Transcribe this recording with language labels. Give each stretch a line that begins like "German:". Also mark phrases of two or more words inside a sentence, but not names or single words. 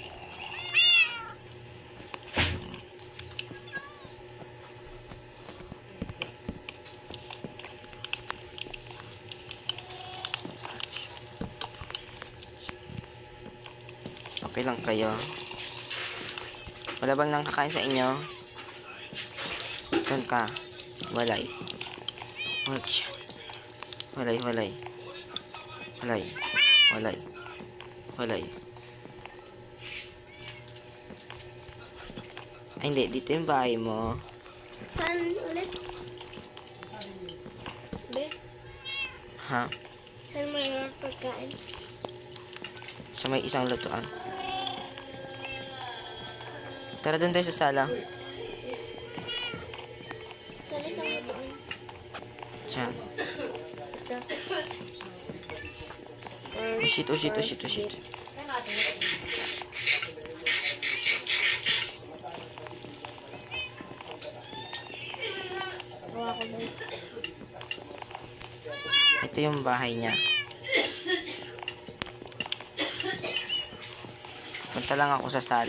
Filipino: Okay lang kayo. Wala bang nang kakain sa inyo? Doon ka. Walay. Watch. Walay, walay. Walay. Walay. Walay. Ay, hindi. Dito yung bahay mo. Saan ulit? Be? Ha? Saan mayroon pagkain? Sa may isang lutuan. Tara doon tayo sa sala. Saan isang doon? Diyan.
English: Oh shit, oh shit, oh shit, oh shit.
Filipino: Hawa ko ba? Ito yung bahay niya. Punta lang ako sa sala.